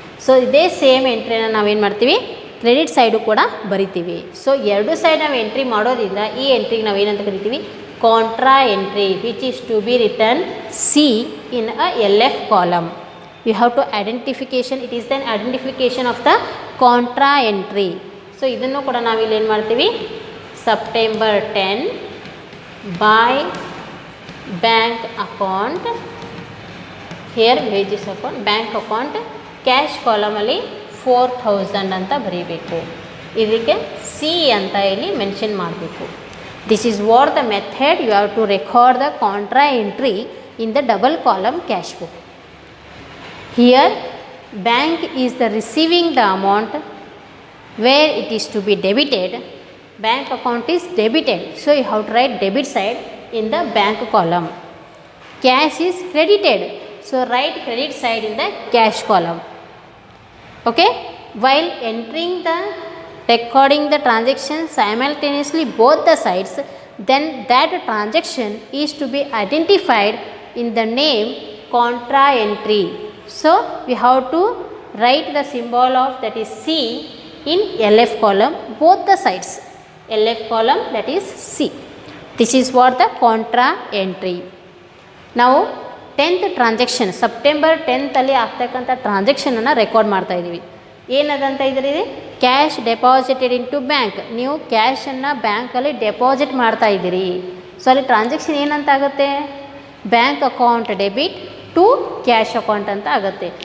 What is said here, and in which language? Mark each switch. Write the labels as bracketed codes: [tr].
[kn] So ಇದೇ same ಎಂಟ್ರಿನ ನಾವೇನು ಮಾಡ್ತೀವಿ, ಕ್ರೆಡಿಟ್ ಸೈಡು ಕೂಡ ಬರಿತೀವಿ. ಸೊ ಎರಡು ಸೈಡ್ ನಾವು ಎಂಟ್ರಿ ಮಾಡೋದ್ರಿಂದ ಈ ಎಂಟ್ರಿಗೆ ನಾವು ಏನಂತ ಕರಿತೀವಿ, [en] contra entry, which is to be written C in a LF column. You have to identification, it is then identification of the contra entry. [kn] So ಇದನ್ನು ಕೂಡ ನಾವು ಇಲ್ಲಿ ಏನು ಮಾಡ್ತೀವಿ, September 10 [en] by bank account. Here wages account, bank account, cash column [kn] ಅಲ್ಲಿ 4,000 ಅಂತ ಬರೀಬೇಕು. ಇದಕ್ಕೆ C ಅಂತ ಇಲ್ಲಿ ಮೆನ್ಷನ್ ಮಾಡಬೇಕು. [en] This is what the method you have to record the contra entry in the double column cash book. Here bank is the receiving the amount where it is to be debited bank account is debited, so you have to write debit side in the bank column. Cash is credited, so write credit side in the cash column. Okay, while entering the recording the transaction simultaneously both the sides, then that transaction is to be identified in the name contra entry. So we have to write the symbol of that is C in LF column both the sides. LF column, that is C. This is what the contra entry. [kn] ನಾವು 10th transaction September 10th ಅಲ್ಲಿ ಆಗ್ತಕ್ಕಂಥ ಟ್ರಾನ್ಸಾಕ್ಷನನ್ನು record ಮಾಡ್ತಾ ಇದ್ದೀವಿ. ಏನದಂತ ಇದ್ರಿ, [en] Cash deposited in to bank. [kn] ನೀವು ಕ್ಯಾಶನ್ನು ಬ್ಯಾಂಕಲ್ಲಿ deposit ಮಾಡ್ತಾ ಇದ್ದೀರಿ. ಸೊ ಅಲ್ಲಿ ಟ್ರಾನ್ಸಾಕ್ಷನ್ ಏನಂತ ಆಗುತ್ತೆ, [en] bank account debit to cash account [kn] ಅಂತ ಆಗುತ್ತೆ.